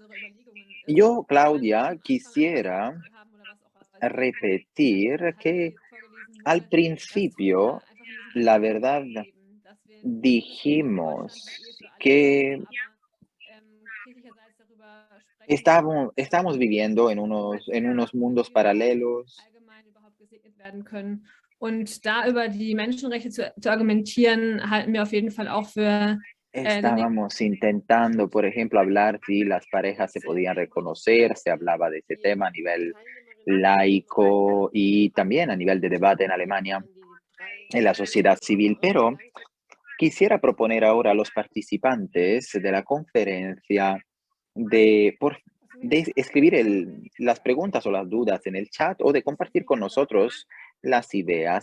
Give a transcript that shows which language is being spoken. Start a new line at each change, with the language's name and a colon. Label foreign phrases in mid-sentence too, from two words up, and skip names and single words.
Spanish: Yo, Claudia, quisiera repetir que al principio, la verdad, dijimos que estamos viviendo en unos mundos paralelos.
German: Werden können. Und da über die Menschenrechte zu argumentieren, halten wir auf jeden Fall auch für
Spanish: Estábamos intentando, por ejemplo, hablar si las parejas se podían reconocer, se hablaba de ese tema a nivel laico y también a nivel de debate en Alemania, en la sociedad civil, pero quisiera proponer ahora a los participantes de la conferencia de escribir las preguntas o las dudas en el chat o de compartir con nosotros las ideas.